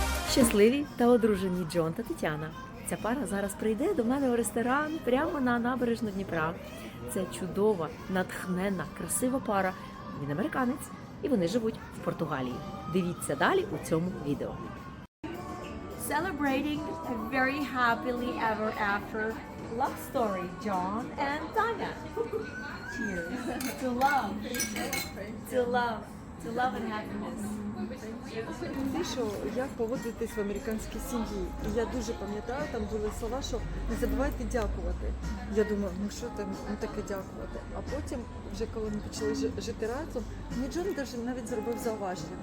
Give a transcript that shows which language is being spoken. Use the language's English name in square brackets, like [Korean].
[Ukrainian] Щасливі та одружені Джон та Тетяна. Ця пара зараз прийде до мене в ресторан прямо на набережну Дніпра. Це чудова, натхненна, красива пара. Він американець, і вони живуть в Португалії. Дивіться далі у цьому відео. [English] Celebrating a very happily ever after love story, John and Tanya. Cheers to love, to love, to love and happiness. [Ukrainian] Ти що, як поводитись в американській сім'ї? І я дуже пам'ятаю, там були слова, що не забувайте дякувати. Я думаю, ну що там таке дякувати? А потім, вже коли ми почали жити разом, мені Джон навіть зробив зауваження.